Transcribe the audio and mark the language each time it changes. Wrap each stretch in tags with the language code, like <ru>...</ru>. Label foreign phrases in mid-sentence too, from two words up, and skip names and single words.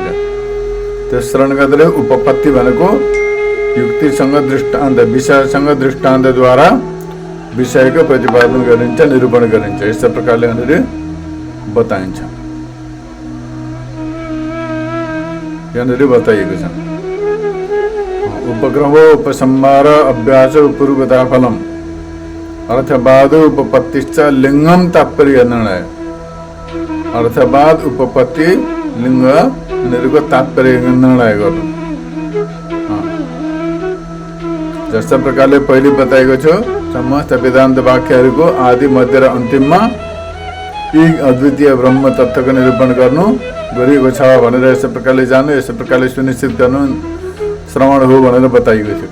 <ne>त्यस कारणले गर्दा उपपत्ति भनेको युक्तिसँग दृष्टान्त, विषयसँग दृष्टान्तद्वारा विषयको प्रतिपादन गरिन्छ, निरूपण गरिन्छ। यस्तो प्रकारले यहाँनिर बताइन्छ, यहाँनिर बताइएको छ।</ne> <sa>उपक्रम उपसंहार अभ्यास पूर्वता फलम अर्थवाद उपपत्तिश्च लिंगम तात्पर्य निर्णय।</sa> <ne>अर्थवाद, उपपत्ति, लिंग यिनीहरूको तात्पर्य निर्णय गर्नु। जस्ता प्रकारले पहिले बताएको छु, समस्त वेदान्त वाक्यहरूको आदि मध्य र अन्तिममा एक अद्वितीय ब्रह्म तत्त्वको निरूपण गर्नु गरिएको छ भनेर यस्तो प्रकारले जान्नु, यस्तो प्रकारले सुनिश्चित गर्नु श्रवण हो भनेर बताइएको थियो।</ne>